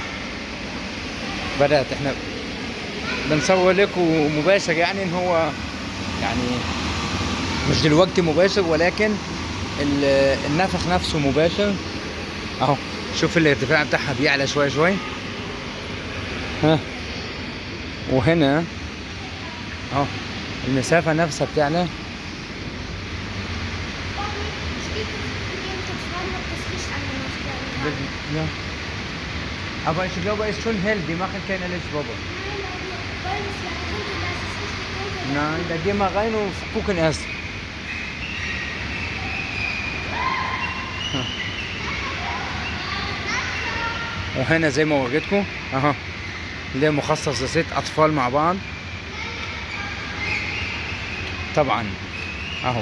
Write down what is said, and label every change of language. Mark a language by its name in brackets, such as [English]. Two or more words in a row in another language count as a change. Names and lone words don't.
[Arabic] بدأت احنا بنصور لكم مباشر، يعني ان هو يعني مش دلوقتي مباشر، ولكن النفخ نفسه مباشر اهو. شوف الارتفاع بتاعها بيعلى شوي شوي. وهنا اهو المسافة نفسها بتعلى. [German] Ja. Aber ich glaube, es ist schon hell, die machen keine Lichtbubble. Nein, da gehen wir rein und gucken erst. [Arabic] وهنا زي ما وريتكم اهو اللي مخصص لست اطفال مع بعض طبعا اهو.